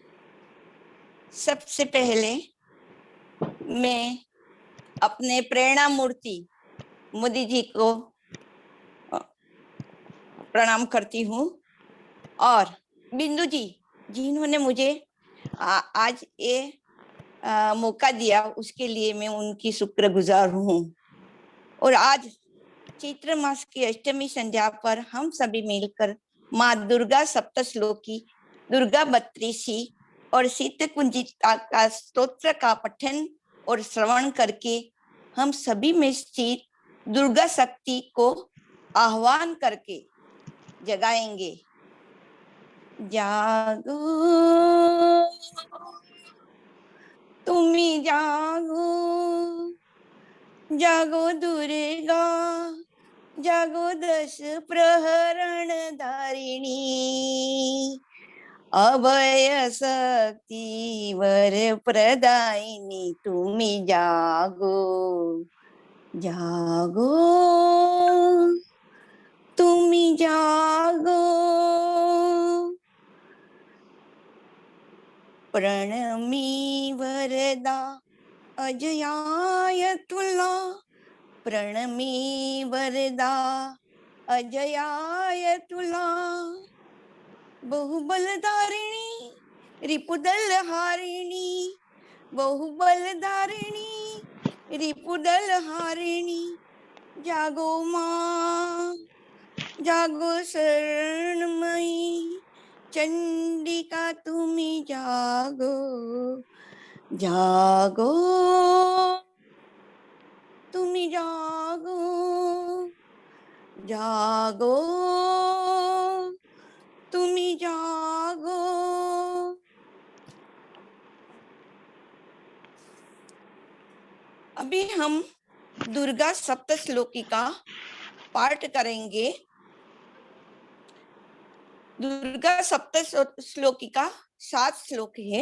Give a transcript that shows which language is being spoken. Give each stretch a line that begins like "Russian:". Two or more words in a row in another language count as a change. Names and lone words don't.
Hindi: सबसे पहले मैं अपने प्रेरणा मूर्ति मोदी जी को प्रणाम करती हूँ, और बिंदु जी जिन्होंने मुझे आज ये मौका दिया, उसके लिए मैं उनकी शुक्रगुजार हूँ. और आज चैत्र मास की अष्टमी संध्या पर हम सभी मिलकर माँ दुर्गा सप्तश्लोकी, दुर्गा बत्रीसी और सिद्ध कुंजिता का स्तोत्र का पठन और श्रवण करके हम सभी में स्थित दुर्गा शक्ति को आह्वान करके जगाएंगे.
Bangla: জাগো তুমি জাগো, জাগো দুর্গা, জাগো দশ প্রহরণ ধারিণী, অভয় শক্তি বর প্রদায়িনী. তুমি জাগো, জাগো তুমি জাগো. প্রণমি বরদা অজয়ায় তুলা, প্রণমি বরদা অজয়ায় তুলা, বহুবলধারিণী রিপুদল হারিণী, বহুবলধারিণী রিপুদল হারিণী. জাগো মা, জাগো শরণময়ী চণ্ডিকা তুমি জাগো, জাগো তুমি জাগো, জাগো তুমি জাগো।
Hindi: अभी हम दुर्गा सप्तश्लोकी का पाठ करेंगे। दुर्गा सप्तश्लोकी का 7 श्लोक है।